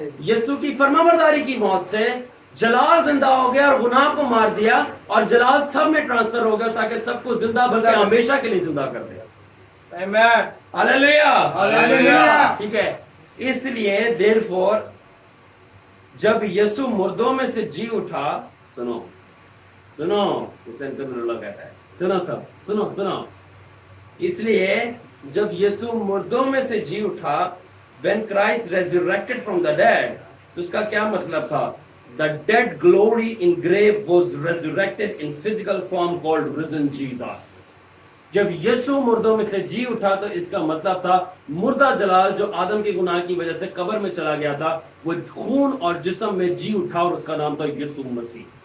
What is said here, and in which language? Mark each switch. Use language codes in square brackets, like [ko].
[ur] یسوع کی فرمانبرداری کی موت سے جلال زندہ ہو گیا اور گناہ کو مار دیا, اور جلال سب میں ٹرانسفر ہو گیا تاکہ سب کو زندہ بلکہ ہمیشہ کے لیے زندہ کر دیا. ہاللیلویا, ہاللیلویا. ٹھیک ہے. اس لیے therefore جب یسوع مردوں میں سے جی اٹھا, سنو سنو, اللہ کہتا ہے سنو, سب سنو سنو. اس لیے جب یسوع مردوں میں سے جی اٹھا, [en] when Christ resurrected from the dead, [ur] تو اس کا کیا مطلب تھا؟ [en] The dead glory in grave was resurrected in physical form called risen Jesus. [ur] جب یسوع مردوں میں سے جی اٹھا تو اس کا مطلب تھا مردہ جلال جو آدم کے گناہ کی وجہ سے قبر میں چلا گیا تھا, وہ خون اور جسم میں جی اٹھا, اور اس کا نام تھا یسوع مسیح.